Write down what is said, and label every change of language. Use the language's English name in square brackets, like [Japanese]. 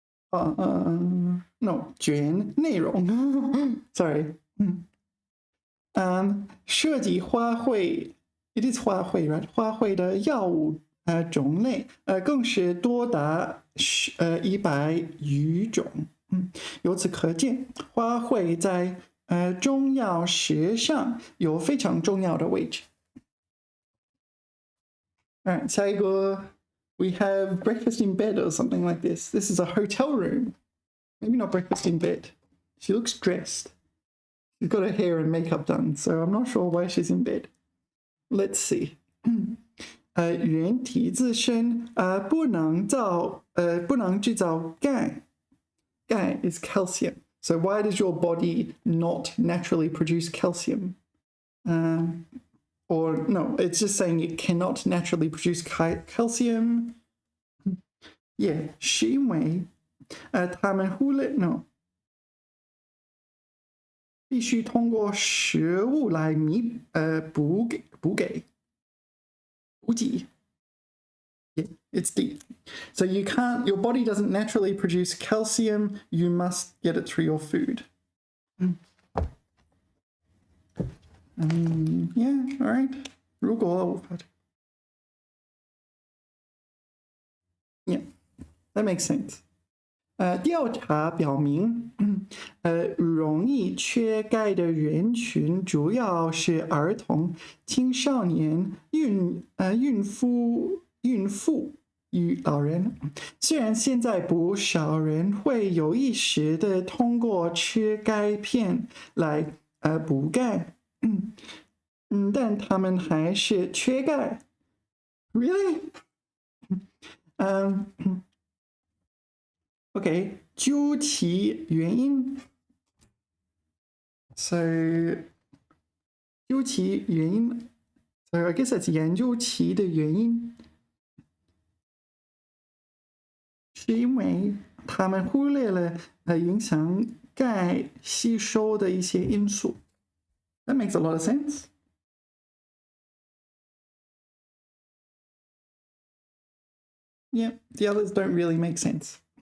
[Chinese] no 卷内容，sorry，涉及花卉 ， [English] it is [Chinese] 花卉 ，right？花卉的药物种类更是多达100余种。由此可见，花卉在中药学上有非常重要的位置。 [English] Alright， [Chinese] 下一个 [English] we have breakfast in bed or something like this. This is a hotel room. Maybe not breakfast in bed. She looks dressed. She's got her hair and makeup done, so I'm not sure why she's in bed. Let's see. [Chinese] 人体自身不能制造钙。 [English] 钙 is calcium. So why does your body not naturally produce calcium? Or no, it's just saying it cannot naturally produce calcium. [Chinese] Yeah, 是因为他们忽略 no， 必须通过食物来补给。 [English] Yeah, it's D. So you can't, your body doesn't naturally produce calcium, you must get it through your food. Yeah, all right. [Chinese] 如果 [English] Yeah, that makes sense. [Chinese] 调查表明，容易缺钙的人群主要是儿童、青少年、孕妇与老人。虽然现在不少人会有意识的通过吃钙片来补钙，但他们还是缺钙。 [English] Really? [Chinese] Okay, 究其原因 ，so 究其原因 ， [English] so I guess that's [Chinese] 研究其的原因，是因为他们忽略了影响钙吸收的一些因素。 [English] That makes a lot of sense. Yeah, the others don't really make sense.